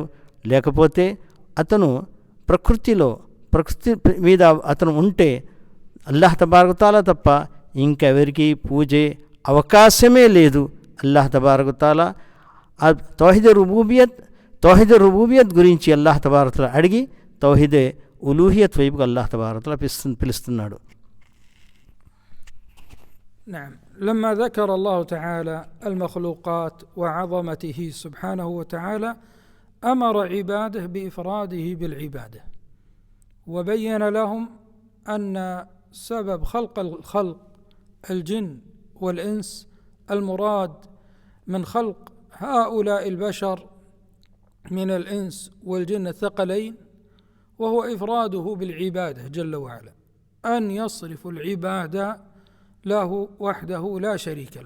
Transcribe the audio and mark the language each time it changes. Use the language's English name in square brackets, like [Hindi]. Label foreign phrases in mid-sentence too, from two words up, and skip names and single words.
[Telugu] లేకపోతే అతను ప్రకృతి మీద అతను ఉంటే [Arabic] الله تبارك وتعالى [Telugu] తప్ప ఇంకెవరికి పూజే అవకాశమే లేదు. [Arabic] الله تبارك وتعالى توحيد ربوبية [Telugu] గురించి [Arabic] الله تبارك وتعالى [Telugu] అడిగి [Arabic] توحيد ألوهية [Telugu] వైపుకు [Arabic] الله تبارك وتعالى [Telugu] పిలుస్తున్నాడు. [Arabic] نعم، لما ذكر الله تعالى المخلوقات وعظمته سبحانه وتعالى أمر عباده بإفراده بالعبادة، وبين لهم أن سبب خلق الجن والإنس المراد من خلق هؤلاء البشر من الإنس والجن الثقلين وهو إفراده بالعبادة جل وعلا، أن يصرف العبادة له وحده لا شريك له.